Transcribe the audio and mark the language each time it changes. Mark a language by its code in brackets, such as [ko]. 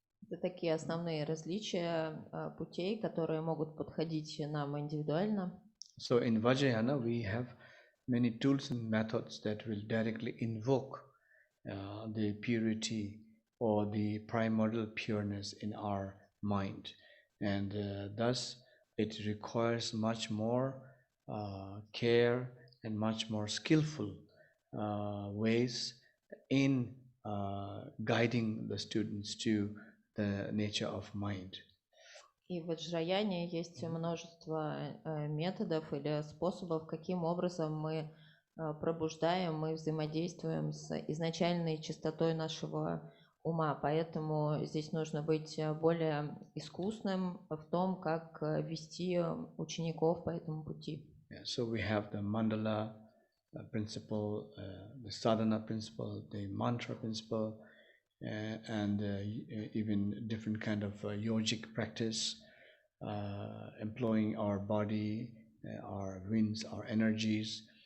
[ru] Это такие основные различия путей, которые могут подходить нам индивидуально. [en] So in Vajrayana we have many tools and methods that will directly invoke the purity or the primordial pureness in our mind, and thus it requires much more care and much more skillful ways in guiding the students to the nature of mind. [ru] И в Ваджраяне есть множество методов или способов, каким образом мы пробуждаем, мы взаимодействуем с изначальной чистотой нашего ума. Поэтому здесь нужно быть более искусным в том, как вести учеников по этому пути. [en] Yeah, so we have the mandala principle, the sadhana principle, the mantra principle, and even different kind of yogic practice, employing our body, our winds, our energies.